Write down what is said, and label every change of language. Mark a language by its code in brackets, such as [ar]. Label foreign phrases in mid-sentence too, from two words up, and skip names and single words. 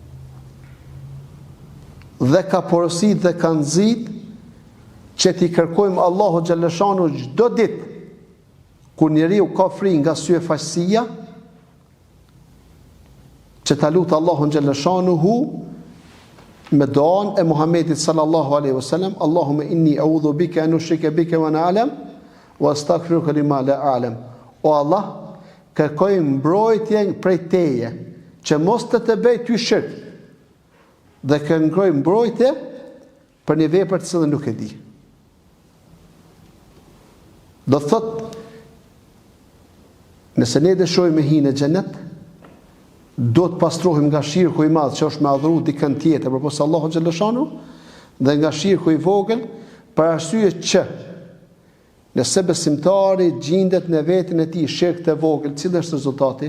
[sq] Dhe ka porosit dhe ka nxit që t'i kërkojmë Allahu xhaleshanu çdo ditë kur njeriu ka frikë nga sy e faqësia, që ta lutë Allahun xhaleshanuhu me duan e Muhamedit [ar] صلى الله عليه وسلم: "اللهم إني أعوذ بك أن أشرك بك وأنا أعلم وأستغفرك لما لا أعلم." [sq] O Allah, kërkoj mbrojtje prej teje, që mos të bëj ty shirk, dhe kërkoj mbrojtje për një vepër të cilën nuk e di. Do thot, nëse ne dëshojmë me hinë në xhenet, do të pastrohim nga shirku i madh që është me adhuru dikën tjetër përpos Allahu xhaleshanu, dhe nga shirku i vogël, për arsye që nëse besimtari gjendet në veten e tij shirk të vogël, cili është rezultati?